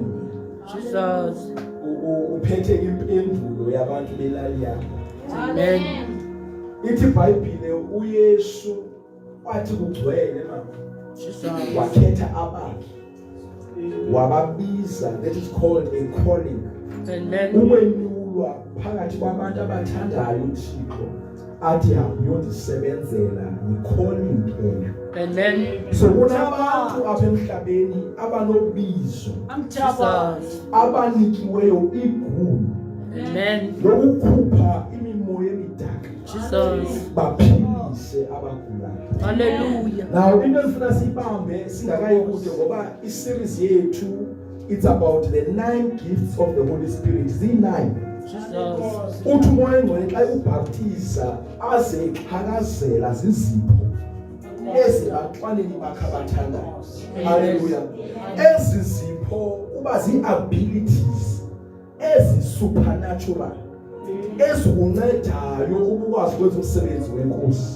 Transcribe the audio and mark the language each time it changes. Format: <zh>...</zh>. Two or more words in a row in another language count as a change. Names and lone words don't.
<en>Jesus.</en> <xh>Uphethe impendulo yabantu belali yakho.</xh> <en>Amen.</en> <xh>Ithi iBhayibhile uYesu wathi kugcwele mama.</xh> <en>Jesus.</en> <xh>Wakhetha abakhe. Wababiza,</xh> <en>that is called a calling. Amen.</en> <xh>Umenyulwa phakathi kwabantu abathandayo uThixo athi uyondisebenzela i-calling leyo.</xh> <en>Amen.</en> <xh>So kunabantu apha emhlabeni abanobizo.</xh> <en>Jesus.</en> <xh>Abanikiweyo igunya.</xh> <en>Amen.</en> <xh>Lokukhupha imimoya emidaka.</xh> <en>Jesus.</en> <xh>Baphilise abagulayo.</xh> <en>Hallelujah.</en> <xh>Now into efuna sibambe singakayi kude ngoba i-series yethu</xh> <en>it's about the 9 gifts of the Holy Spirit. Z9. Jesus.</en> <xh>Uthi umoya engcwele xa ubhaptiza aze iqhakazela zizipho ezibaxwaneni bakhe abathandayo.</xh> <en>Hallelujah.</en> <xh>Ezi zipho kuba zi-abilities ezi-supernatural ezikuncedayo ukwazi ukwenza umsebenzi wenkosi.</xh>